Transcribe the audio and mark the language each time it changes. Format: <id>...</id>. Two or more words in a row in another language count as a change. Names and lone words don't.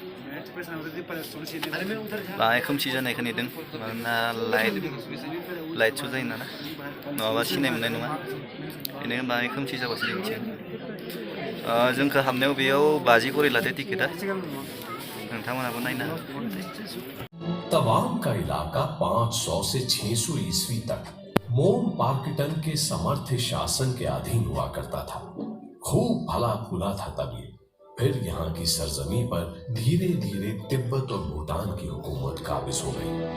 <brx>बाङाय खोमसि जानायखौ नेदों, मानोना लाइट श' जायो नालाय, नङाबा सिनाय मोननाय नङा। बेनिखायनो बाङाय खोमसि जाबासो दिन्थिगोन। जोंखौ हाबनायाव बेयाव 50 करि लादो टिकेटआ। नोंथांमोनाबो नायनो हागोन।</brx> <hi>तवांग का इलाका 500 से 600 ईस्वी तक मोम पार्किटन के समर्थ शासन के अधीन हुआ करता था। खूब फला फूला था तब ये। फिर यहाँ की सरजमी पर धीरे धीरे तिब्बत और भूटान की हुकूमत काबिज हो गई।</hi>